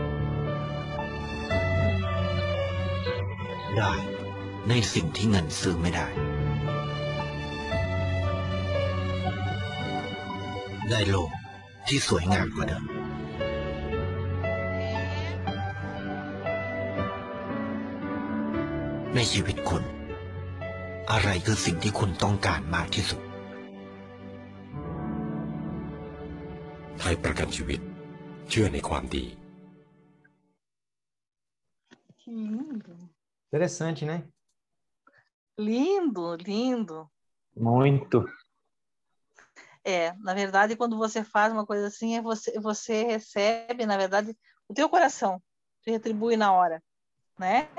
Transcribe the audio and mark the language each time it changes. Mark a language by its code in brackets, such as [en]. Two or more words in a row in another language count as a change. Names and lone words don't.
[th] ได้ในสิ่งที่เงินซื้อไม่ได้ ได้โลกที่สวยงามกว่าเดิม ในชีวิตคุณ อะไรคือสิ่งที่คุณต้องการมากที่สุด ไทยประกันชีวิต เชื่อในความดี [pt] Que lindo. Interessante, né? Lindo, lindo. Muito. Na verdade, quando você faz uma coisa assim, você recebe, na verdade, o teu coração te retribui na hora, né?